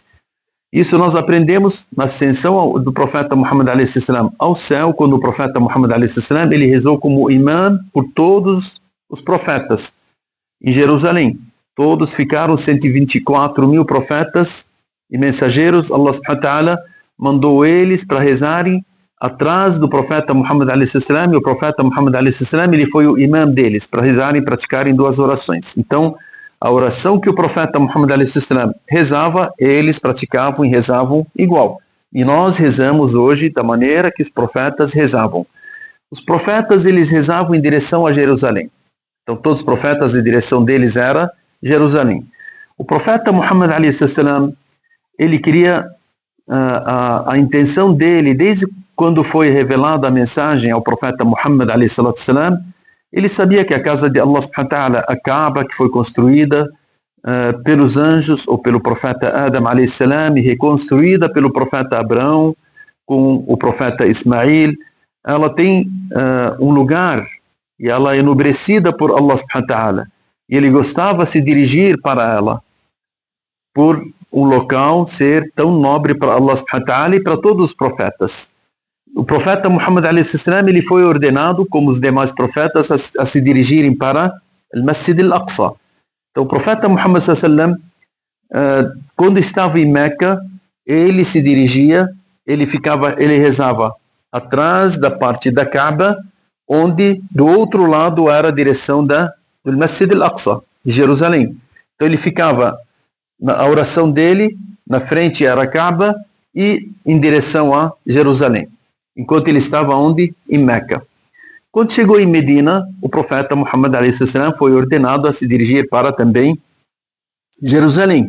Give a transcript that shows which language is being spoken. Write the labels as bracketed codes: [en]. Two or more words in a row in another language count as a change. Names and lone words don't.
[pt] Isso nós aprendemos na ascensão do profeta Muhammad a.s. ao céu, quando o profeta Muhammad a.s. ele rezou como imã por todos os profetas em Jerusalém. Todos ficaram 124 mil profetas e mensageiros. Allah [ar] سبحانه وتعالى [pt] mandou eles para rezarem atrás do profeta Muhammad a.s. e o profeta Muhammad a.s. ele foi o imã deles para rezarem e praticarem duas orações. Então, a oração que o profeta Muhammad a.s. rezava, eles praticavam e rezavam igual. E nós rezamos hoje da maneira que os profetas rezavam. Os profetas, eles rezavam em direção a Jerusalém. Então, todos os profetas, a direção deles era Jerusalém. O profeta Muhammad a.s. ele queria, a intenção dele, desde quando foi revelada a mensagem ao profeta Muhammad a.s., ele sabia que a casa de Allah [ar] سبحانه وتعالى, [pt] a Kaaba, que foi construída pelos anjos ou pelo profeta Adam a.s. e reconstruída pelo profeta Abraão com o profeta Ismail, ela tem um lugar e ela é enobrecida por Allah [ar] سبحانه وتعالى. [pt] E ele gostava de se dirigir para ela por um local ser tão nobre para Allah [ar] سبحانه وتعالى [pt] e para todos os profetas. O profeta Muhammad a.s. ele foi ordenado, como os demais profetas, a se dirigirem para o Masjid al-Aqsa. Então, o profeta Muhammad a.s. quando estava em Meca, ele se dirigia, ele rezava atrás da parte da Kaaba, onde do outro lado era a direção do Masjid al-Aqsa, de Jerusalém. Então, ele ficava, a oração dele, na frente era a Kaaba e em direção a Jerusalém. Enquanto ele estava onde? Em Meca. Quando chegou em Medina, o profeta Muhammad a.s. foi ordenado a se dirigir para também Jerusalém.